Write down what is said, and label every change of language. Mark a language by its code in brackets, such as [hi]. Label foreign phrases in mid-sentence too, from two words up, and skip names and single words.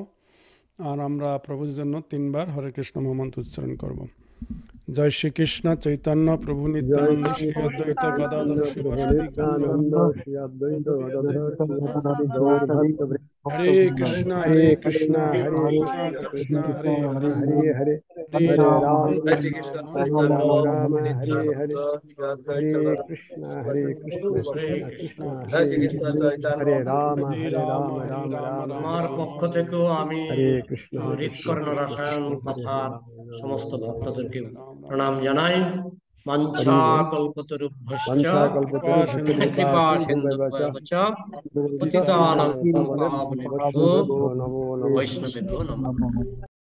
[bn] আর আমরা প্রভুর জন্য 3 বার হরে কৃষ্ণ মহামন্ত্র উচ্চারণ করব। জয় শ্রীকৃষ্ণ চৈতন্য প্রভু নিত্যানন্দ শ্রী অদ্বৈত গদাধর শিবাসাদি [sa] হরে কৃষ্ণ কৃষ্ণ কৃষ্ণ হরে হরে हरे हरे हरे राम राम हरे राम हरे हरे हरे कृष्ण कृष्ण कृष्ण हरे राम राम राम [bn] আমার পক্ষ থেকেও আমি [sa] हरे कृष्ण [bn] হৃৎকর্ণ রসায়ন কথার সমস্ত ভক্তদেরকে প্রণাম জানাই। [sa] বাঞ্ছা কল্পতরুভ্যশ্চ কৃপা সিন্ধুভ্যশ্চ পতিতানাং পাবনেভ্যো বৈষ্ণবেভ্যো নমঃ।